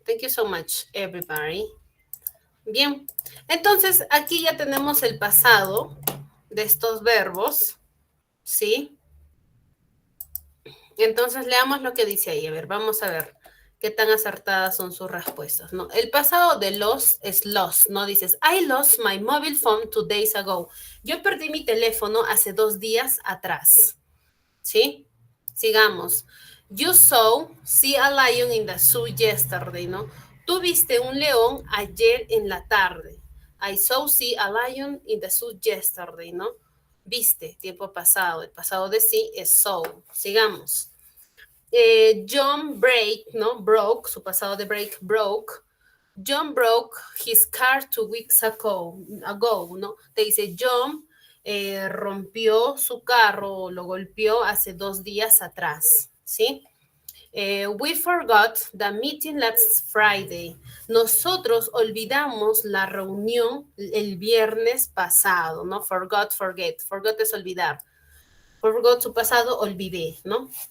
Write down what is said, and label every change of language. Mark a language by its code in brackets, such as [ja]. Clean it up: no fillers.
[en] Thank you so much, everybody. [es] Bien. Entonces, aquí ya tenemos el pasado de estos verbos, ¿sí? Entonces, leamos lo que dice ahí. A ver, vamos a ver qué tan acertadas son sus respuestas, ¿no? El pasado de lost es lost, ¿no? Dices, [en] I lost my mobile phone 2 days ago. [es] Yo perdí mi teléfono hace 2 días atrás, ¿sí? Sigamos. [en] You see a lion in the zoo yesterday, ¿no? [es] Tú viste un león ayer en la tarde. [en] I see a lion in the zoo yesterday, ¿no? [es] Viste, tiempo pasado. El pasado de sí es saw. Sigamos. John ¿no? Broke, su pasado de break, broke. [en] John broke his car 2 weeks ago, ¿no? [es] Te dice, John rompió su carro, lo golpeó hace 2 días atrás, ¿sí? [en] We forgot the meeting last Friday. [es] Nosotros olvidamos la reunión el viernes pasado, ¿no? Forgot, forget. Forgot es olvidar. Forgot su pasado, olvidé, ¿no?